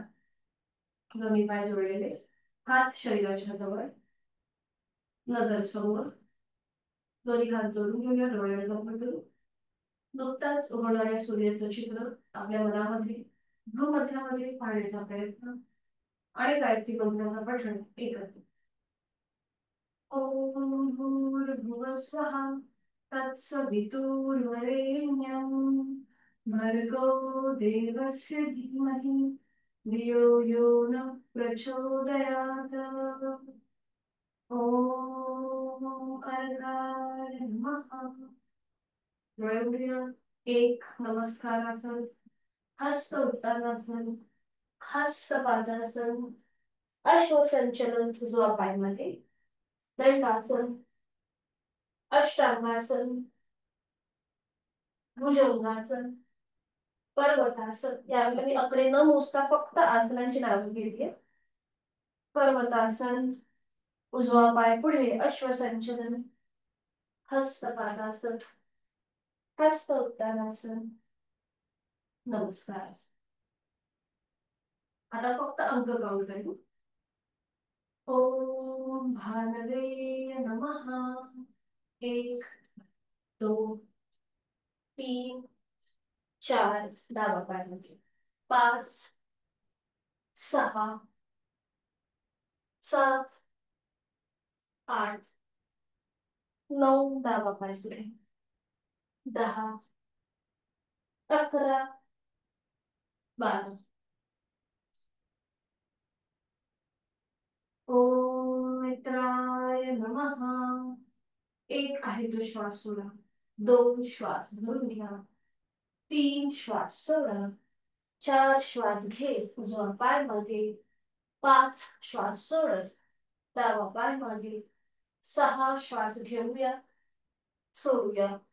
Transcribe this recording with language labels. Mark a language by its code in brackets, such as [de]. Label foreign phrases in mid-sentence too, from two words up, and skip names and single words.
[mr] दोन्ही पाय जोडलेले, हात शरीराच्या जवळ, नजर समोर. दोन्ही हात जोडून घेऊया, डोळे बंद करू. नुकताच उगवणाऱ्या सूर्याचं चित्र आपल्या मनामध्ये, भूमध्यामध्ये पाहण्याचा प्रयत्न आणि गायत्री मंत्राचा पठण एकत्र. [sa] ओम भूर्भुवः स्वः तत्सवितुर्वरेण्यं भर्गो देवस्य धीमहि धियो यो न प्रचोदयात्. ओम अर्घाय नमः. [mr] डोळे उघडूया. एक, नमस्कारासन, हस्त उत्तानासन, हस्त पादासन, अश्वसंचलन उजवा पायमध्ये, दंडासन, अष्टांगासन, भुजंगासन, पर्वतासन. यामध्ये मी आकडे न मोजता फक्त आसनांची नावे घेतली. पर्वतासन, उजवा पाय पुढे, अश्वसंचलन, हस्तपादासन, हस्त उत्तानासन, नमस्कार. आता फक्त अंक काउंट करू. [sa] ओम भानवे नमः. [mr] एक, दोन, तीन, चार, डावा पाय. पाच, सहा, सात, आठ, नऊ, डावा पाय पुढे. 10, 11, 12. [sa] ओम मित्राय नमः. [mr] एक आहे तो श्वास सोडा. 2 श्वास भरून घ्या. 3 श्वास सोडा. 4 श्वास घेत उजवा पाय मागे. 5 श्वास सोडत डावा पाय मागे. 6 श्वास घेऊया, सोडूया.